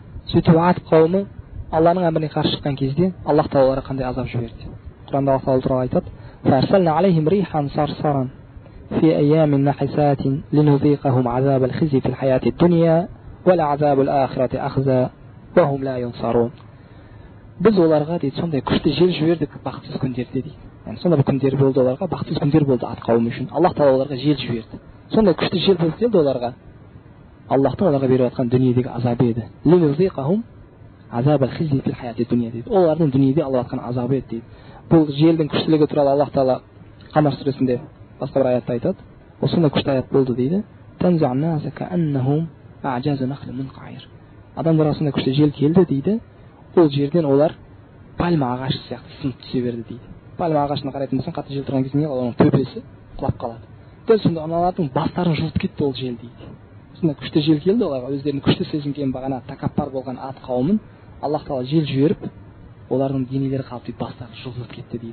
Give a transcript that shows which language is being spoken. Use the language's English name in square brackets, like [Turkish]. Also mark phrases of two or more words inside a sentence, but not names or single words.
[Kazakh] сөйтіп ат қауымы Алланың әміріне қарсы шыққан кезде Аллах тағала оларға қандай азап жіберді. Құранда Аллах тағала туралы айтады: [Arabic] فَأَرْسَلْنَا عَلَيْهِمْ رِيحًا صَرْصَرًا في أيام نحسات لنذيقهم عذاب الخزي في الحياة الدنيا ولعذاب الآخرة أخزى وهم لا ينصرون. [Kazakh] Біз оларға дейді сондай күшті жел жібердік бақытсыз күндерде дейді. Яғни сондай бір күндер болды оларға, бақытсыз күндер болды ат қауымы үшін. Аллах тағала оларға жел жіберді. Сондай күшті жел келді оларға. Аллахтың оларға беріп жатқан дүниедегі азабы еді. [Arabic] لنذيقهم عذاب الخزي في الحياة الدنيا дейді. [Kazakh] Олардың дүниеде алып жатқан азабы еді дейді. Бұл желдің күштілігі туралы Аллах тағала Қамар сүресінде басқа бір аятта айтады. Осындай күшті аят болды дейді. [Arabic] تنزع الناس كأنهم أعجاز نخل منقعر. [Kazakh] Адамдарға сондай күшті жел келді дейді. Ол жерден олар пальма ағашы сияқты сынып түсе берді дейді. Пальма ағашына қарайтын болсаң, қатты жел тұрған кезде оның төбесі құлап қалады. Дәл сонда аналардың бастарын жұлып кетті ол жел дейді. Сондай күшті жел келді оларға, өздерінің күшті сезінген бағана тәкаппар болған ат қауымын Аллах тағала жел жіберіп, олардың денелері қалып дейді, бастары жұлынып кетті дейді.